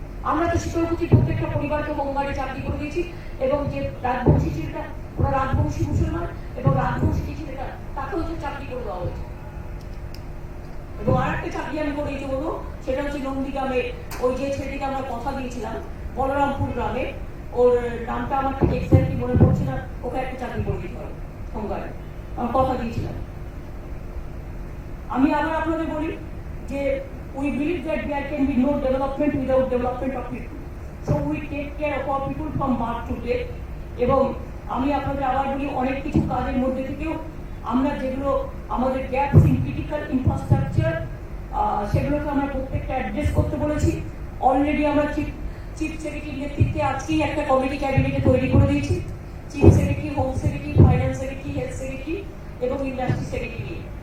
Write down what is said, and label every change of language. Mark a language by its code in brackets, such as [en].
[bn] আমরা তো শীতলকুচি প্রত্যেকটা পরিবারকে হোমগার্ডে চাকরি করে দিয়েছি, এবং যে রাজবংশী ছেলেটা, ওরা রাজবংশী মুসলমান, এবং রাজবংশী যে ছেলেটা তাকেও তো চাকরি করে দেওয়া হয়েছে। এবং আর একটা চাকরি আমি করে দিতে বলবো, সেটা হচ্ছে নন্দীগ্রামে ওই যে ছেলেটিকে আমরা কথা দিয়েছিলাম, বলরামপুর গ্রামে, ওর নামটা আমার ঠিক এক্স্যাক্টলি মনে পড়ছে না, ওকে একটা চাকরি করে দিতে হবে হোমগার্ডে, আমার কথা দিয়েছিলাম। আমি আবার আপনাদের বলি যে [en] we believe that there can be no development without development of people. So we take care of our people from birth to death. [bn] এবং আমি আপনাদের আবার বলি, অনেক কিছু কাজের মধ্যে থেকেও আমরা যেগুলো আমাদের গ্যাপস ইন ক্রিটিক্যাল ইনফ্রাস্ট্রাকচার, সেগুলোকে আমরা প্রত্যেকটা অ্যাড্রেস করতে বলেছি। অলরেডি আমরা চিফ সেক্রেটারির নেতৃত্বে আজকেই একটা কমিটি ক্যাবিনেটে তৈরি করে দিয়েছি, chief secretary, home secretary, finance secretary, health secretary এবং ইন্ডাস্ট্রি সেক্রেটারি।